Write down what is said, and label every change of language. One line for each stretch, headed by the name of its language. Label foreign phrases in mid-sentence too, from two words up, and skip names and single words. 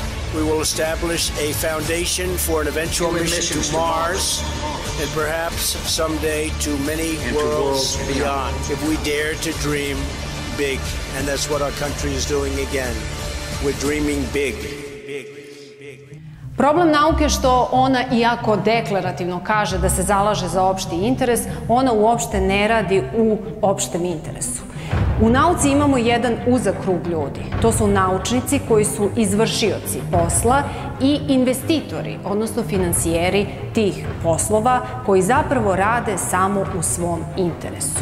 English: We will establish a foundation for an eventual mission to Mars and perhaps someday to many worlds beyond. If we dare to dream big, and that's what our country is doing again. We're dreaming big.
Serbian: Problem nauke je što ona, iako deklarativno kaže da se zalaže za opšti interes, ona uopšte ne radi u opštem interesu. U nauci imamo jedan uzak krug ljudi. To su naučnici koji su izvršioci posla i investitori, odnosno finansijeri tih poslova koji zapravo rade samo u svom interesu.